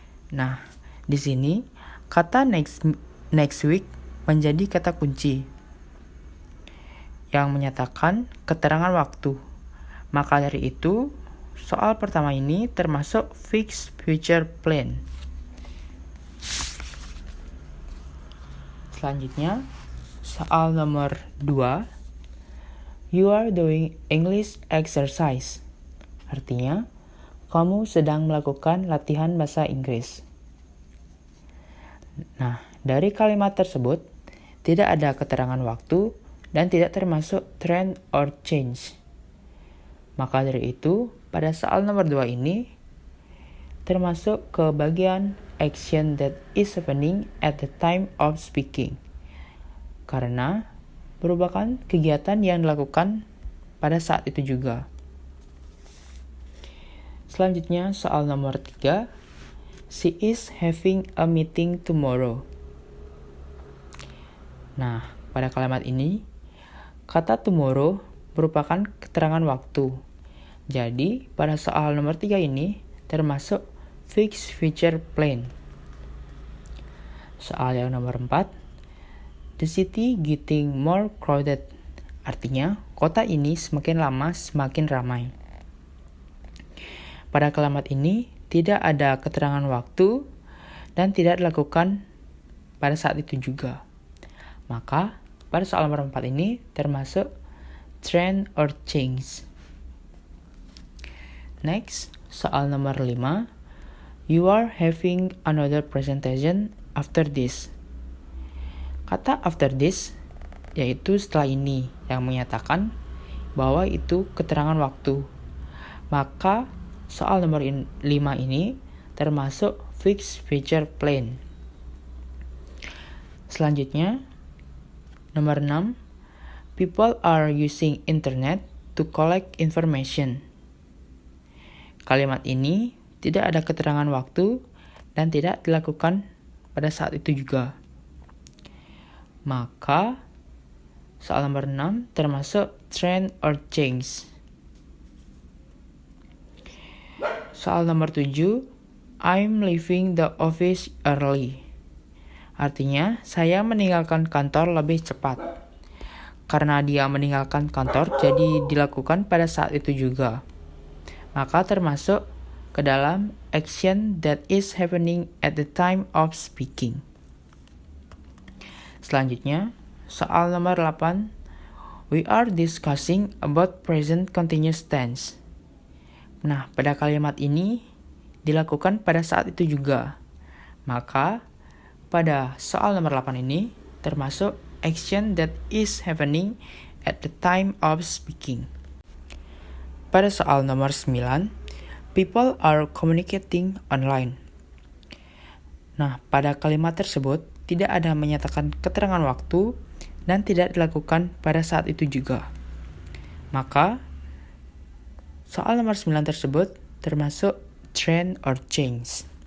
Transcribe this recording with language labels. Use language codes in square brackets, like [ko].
[id] Nah, di sini kata next week menjadi kata kunci yang menyatakan keterangan waktu. Maka dari itu, soal pertama ini termasuk fixed future plan. Selanjutnya, soal nomor 2, [en] you are doing English exercise. [id] Artinya, kamu sedang melakukan latihan bahasa Inggris. Nah, dari kalimat tersebut, tidak ada keterangan waktu dan tidak termasuk trend or change. Maka dari itu, pada soal nomor 2 ini, termasuk ke bagian [en] action that is happening at the time of speaking. [id] Karena merupakan kegiatan yang dilakukan pada saat itu juga. Selanjutnya, soal nomor 3, [en] she is having a meeting tomorrow. [id] Nah, pada kalimat ini, kata tomorrow merupakan keterangan waktu. Jadi, pada soal nomor 3 ini termasuk fixed future plan. Soal yang nomor 4, [en] the city getting more crowded. [id] Artinya, kota ini semakin lama semakin ramai. Pada kalimat ini, tidak ada keterangan waktu dan tidak dilakukan pada saat itu juga. Maka, pada soal nomor 4 ini termasuk trend or change. Next, soal nomor 5. [en] You are having another presentation after this. [id] Kata after this yaitu setelah ini yang menyatakan bahwa itu keterangan waktu. Maka soal nomor 5 ini termasuk fixed future plan. Selanjutnya, nomor 6. [en] People are using internet to collect information. [id] Kalimat ini tidak ada keterangan waktu dan tidak dilakukan pada saat itu juga. Maka soal nomor 6 termasuk trend or change. Soal nomor 7, [en] I'm leaving the office early. [id] Artinya, saya meninggalkan kantor lebih cepat. Karena dia meninggalkan kantor, jadi dilakukan pada saat itu juga. Maka termasuk ke dalam [en] action that is happening at the time of speaking. [id] Selanjutnya, soal nomor 8, [en] we are discussing about present continuous tense. [id] Nah, pada kalimat ini dilakukan pada saat itu juga. Maka, pada soal nomor 8 ini termasuk [en] action that is happening at the time of speaking. [id] Pada soal nomor 9, [en] people are communicating online. [id] Nah, pada kalimat tersebut tidak ada menyatakan keterangan waktu dan tidak dilakukan pada saat itu juga. Maka, soal nomor 9 tersebut termasuk trend or change.